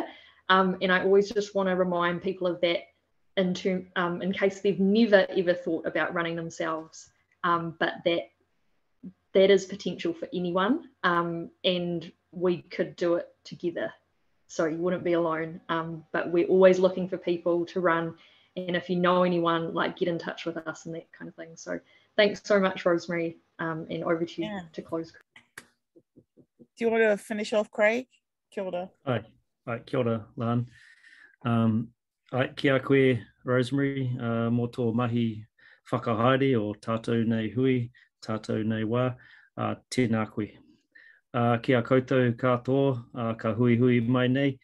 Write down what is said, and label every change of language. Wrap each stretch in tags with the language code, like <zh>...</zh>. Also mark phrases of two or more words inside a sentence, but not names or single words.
<en>And I always just want to remind people of that in case they've never ever thought about running themselves, but that is potential for anyone, and we could do it together. So you wouldn't be alone, but we're always looking for people to run. And if you know anyone, like, get in touch with us and that kind of thing. So thanks so much, Rosemary, and over to you to close. Do you want to finish off, Craig?</en> <mi>Kia ora. Hi, kia ora, Lan. Kia koe, Rosemary, mō tō mahi whakahaere o tātou nei hui, tātou nei wā, tēnā koe. Kia koutou katoa, ka hui hui mai nei.</mi>